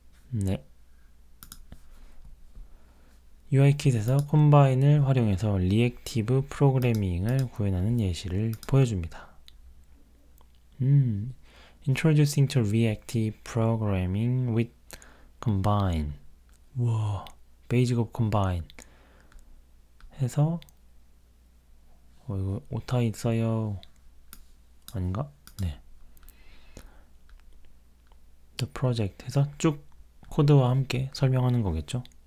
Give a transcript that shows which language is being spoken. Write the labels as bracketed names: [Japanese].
[Korean] 네. UIKit에서 콤바인을 활용해서 리액티브 프로그래밍을 구현하는 예시를 보여줍니다. [English] Introducing to reactive programming with combine. 와, basic of combine [Korean] 해서 이거 오타 있어요. 아닌가? 네. [English] the project [Korean] 해서 쭉 코드와 함께 설명하는 거겠죠.